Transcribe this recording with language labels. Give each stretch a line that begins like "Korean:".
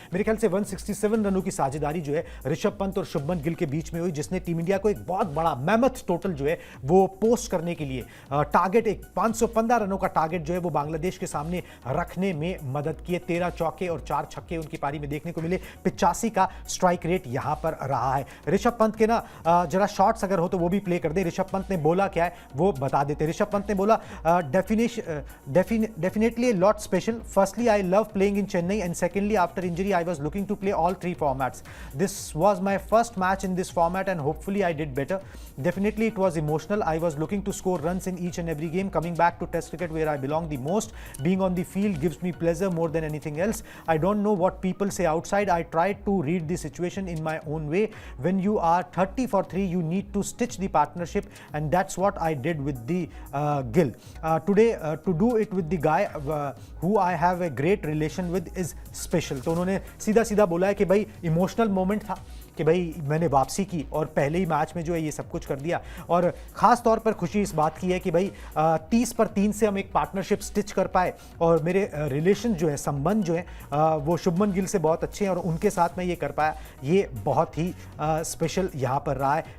Hindi: मेरे ख्याल से 167 रनों की साझेदारी जो है ऋषभ पंत और शुभमन गिल के बीच में हुई, जिसने टीम इंडिया को एक बहुत बड़ा मैमथ टोटल जो है वो पोस्ट करने के लिए टारगेट, एक 515 रनों का टारगेट जो है वो बांग्लादेश के सामने रखने में मदद की है। 13 चौके और 4 छक्के उनकी पारी में देखने को मिले। 85 का स्ट्राइक रेट यहां पर रहा है। ऋषभ पंत के ना जरा शॉट्स अगर हो तो वो भी प्ले कर दे। ऋषभ पंत ने बोला क्या है वो बता देते। ऋषभ पंत ने बोला definitely
English: a lot special. Firstly, I love playing in Chennai, and secondly, after injury, I was looking to play all 3 formats. This was my first match in this format, and hopefully, I did better. Definitely, it was emotional. I was looking to score runs in each and every game. Coming back to Test cricket, where I belong the most, being on the field gives me pleasure more than anything else. I don't know what people say outside. I tried to read the situation in my own way. When you are 30 for 3, you need to stitch the partnership, and that's what I did with the Gill. Today, to do it with the guy who I have a great relation with is special.
Hindi: तो उन्होंने सीधा सीधा बोला है कि भाई emotional moment था कि भाई मैंने वापसी की और पहले ही मैच में जो है ये सब कुछ कर दिया, और ख़ास तौर पर खुशी इस बात की है कि भाई 30 पर 3 से हम एक पार्टनरशिप स्टिच कर पाए, और मेरे रिलेशन जो है, संबंध जो है वो शुभमन गिल से बहुत अच्छे हैं, और उनके साथ में ये कर पाया, ये बहुत ही स्पेशल यहाँ पर रहा है।